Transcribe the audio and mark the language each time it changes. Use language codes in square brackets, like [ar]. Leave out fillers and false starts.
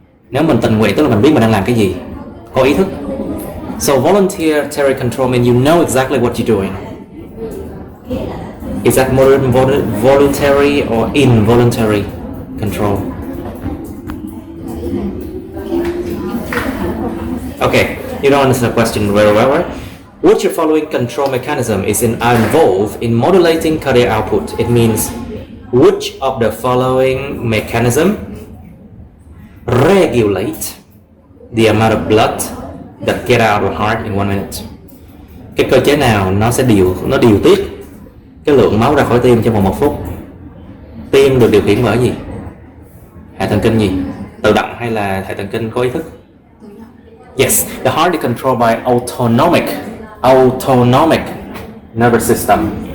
[vi] Nếu mình tình nguyện tức là mình biết mình đang làm cái gì, có ý thức. [en] So voluntary control means you know exactly what you're doing. Is that voluntary or involuntary control? Okay, you don't understand the question very well, right? Which of the following control mechanism is involved in modulating cardiac output? It means which of the following mechanism regulate the amount of blood that get out of the heart in 1 minute? [vi] Cái cơ chế nào nó sẽ điều tiết cái lượng máu ra khỏi tim trong vòng 1 phút? Tim được điều khiển bởi gì? Hệ thần kinh gì? Tự động hay là hệ thần kinh có ý thức? [en] Yes, the heart is controlled by autonomic nervous system.